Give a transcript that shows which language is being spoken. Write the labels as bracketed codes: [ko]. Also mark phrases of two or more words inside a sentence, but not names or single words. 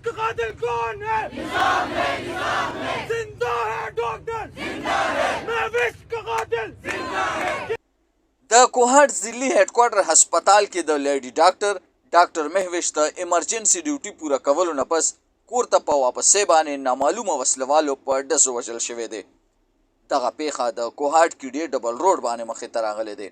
[ur] قاتل کون ہے? زندہ ہے ڈاکٹر، مہوش کا قاتل. [ps] د کوهاټ ضلعي هډکوارټر هسپتال کې د لیډي ډاکټر مهوش ته ایمرجنسي ډیوټي پوره کولو نه پس کور ته په واپسې باندې نامعلومه وسلوالو په ډزو وژل شوی دی. دغه پیښه د کوهاټ کې ډیر ډبل روډ باندې مخې ته راغلی دی.